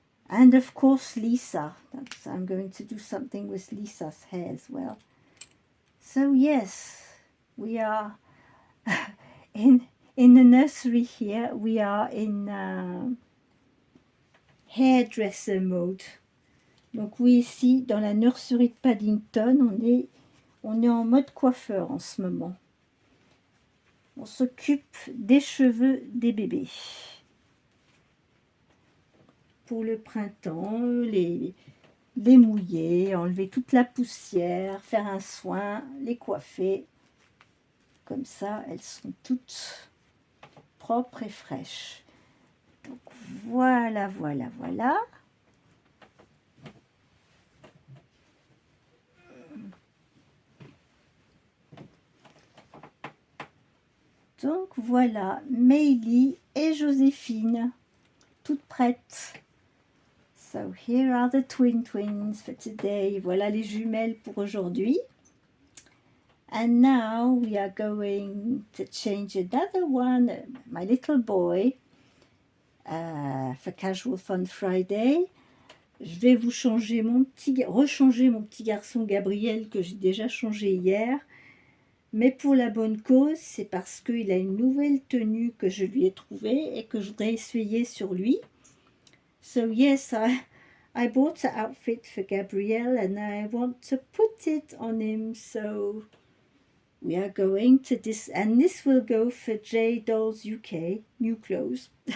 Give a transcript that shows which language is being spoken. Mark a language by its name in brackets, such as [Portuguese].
[English] And of course Lisa. I'm going to do something with Lisa's hair as well. So yes, we are in the nursery here. We are in hairdresser mode. [French] Donc oui, ici dans la nurserie de Paddington, on est en mode coiffeur en ce moment. On s'occupe des cheveux des bébés. Pour le printemps, les mouiller, enlever toute la poussière, faire un soin, les coiffer. Comme ça, elles sont toutes propres et fraîches. Donc voilà, voilà, voilà. Donc voilà, Meili et Joséphine, toutes prêtes. [English] So here are the twins for today. [French] Voilà les jumelles pour aujourd'hui. [English] And now we are going to change another one, my little boy, for Casual Fun Friday. [French] Je vais vous rechanger mon petit garçon Gabriel que j'ai déjà changé hier. Mais pour la bonne cause, c'est parce qu'il a une nouvelle tenue que je lui ai trouvée et que je voudrais essayer sur lui. [English] So yes, I bought an outfit for Gabriel and I want to put it on him. So we are going to this, and this will go for J Dolls UK, new clothes.